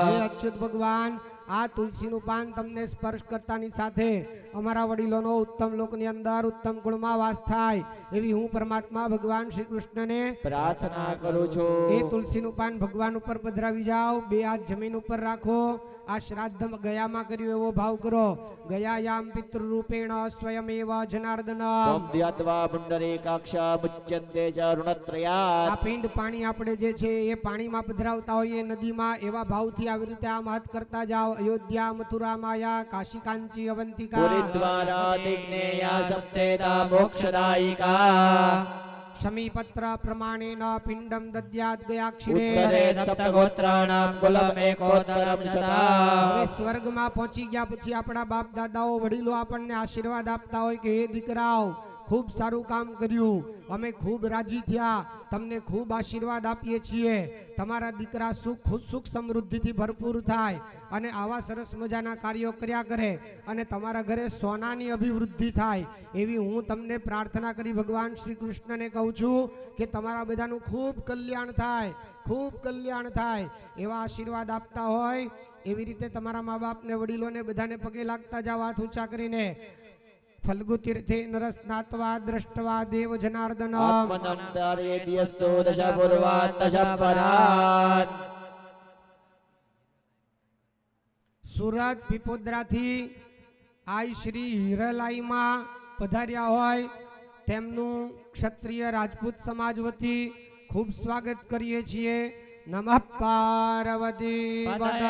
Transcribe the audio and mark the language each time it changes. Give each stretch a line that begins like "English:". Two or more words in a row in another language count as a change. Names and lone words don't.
Gujarati: હે અચ્યુત ભગવાન આ તુલસીનું પાન તમને સ્પર્શ કરતાની સાથે અમારા વડીલોનો ઉત્તમ લોકની અંદર ઉત્તમ ગુણમાં વાસ થાય એવી હું પરમાત્મા ભગવાન શ્રી કૃષ્ણને પ્રાર્થના કરું છું એ તુલસીનું પાન ભગવાન ઉપર પધરાવી જાઓ બે હાથ જમીન ઉપર રાખો આ શ્રાદ્ધ ગયામાં કર્યું એવો ભાવ કરો
Sanskrit: ગયાયામ પિતૃરૂપેણ સ્વયમેવ જનાર્દન त्वं ध्यात्वा पुण्डरीकाक्षा मुच्यन्ते च ऋणत्रयात् આ પિંડ પાણી આપણે જે છે એ પાણીમાં પધરાવતા હોઈએ નદીમાં એવા ભાવથી આવી રીતે આ મહત કરતા જાઓ અયોધ્યા મથુરા માયા કાશી કાંચી અવંતિકા पुरीद्वारा दिग्नेया सप्तेता मोक्षदायिका શમીપત્ર પ્રમાણેન પિંડમ દદ્યાત ગયાક્ષિરે उत्तरे सप्तगोत्राणां कुलमेकोत्तरं शता
Gujarati: હવે સ્વર્ગમાં પહોંચી ગયા પછી આપણા બાપ દાદાઓ વડીલો આપણને આશીર્વાદ આપતા હોય કે હે દીકરાઓ ખૂબ સારું કામ કર્યું અમે ખૂબ રાજી થયા તમને ખૂબ આશીર્વાદ આપીએ છીએ તમારા દીકરા સુખ સમૃદ્ધિથી ભરપૂર થાય અને આવા સરસ મજાના કાર્યો કર્યા કરે અને તમારા ઘરે સોનાની અભિવૃદ્ધિ થાય એવી હું તમને પ્રાર્થના કરી ભગવાન શ્રી કૃષ્ણને કહું છું કે તમારા બધાનું ખૂબ કલ્યાણ થાય એવા આશીર્વાદ આપતા હોય એવી રીતે તમારા મા બાપને વડીલોને બધાને પગે લાગતા જાવ હાથ ઊંચા કરીને
Sanskrit: ફલ્ગુ તીર્થે નરસ્નાત્વા દ્રષ્ટવા દેવ જનાર્દન आत्मनन्दारेभ्यस्तु दश पूर्वात् दश परात्
Gujarati: સુરત પીપોદરાથી આઈ શ્રી હિરલાઈમાં પધાર્યા હોય તેમનું ક્ષત્રિય રાજપૂત સમાજ વતી ખૂબ સ્વાગત કરીએ છીએ
Sanskrit: નમઃ પાર્વતી પતયે